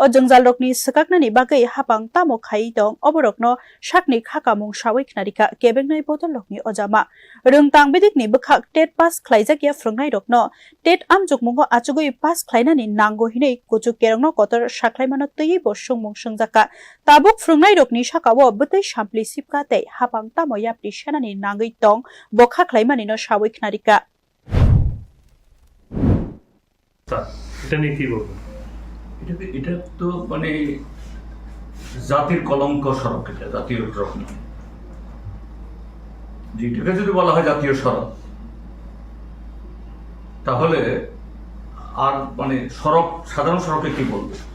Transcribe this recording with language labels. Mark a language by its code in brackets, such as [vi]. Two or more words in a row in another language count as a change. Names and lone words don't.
[trp] jongjal rokni sakaknani bagai hapang tamo khai dong oborokno sakni khakamung saboik narika kebengnai bodolokni ojama rungtang bedikni bukhak tet pass khlaijakya frungnai rokno tet amjukmungo achugoi pass khlainani nango hinai kuchu kerongno kotor saklaimano tei bo sungmung sungjaka tabuk frungnai rokni sakawo butei sampli sipka tei hapang tamo yapri senani nangai tong bokha khlaimani no saboik narika [bn] এটা নিয়ে কি বলবো এটা তো মানে জাতির কলঙ্ক সড়ক এটা জাতীয় সড়ক নয় যেটাকে যদি বলা হয় জাতীয় সড়ক তাহলে আর মানে সড়ক সাধারণ সড়কে কি বলবো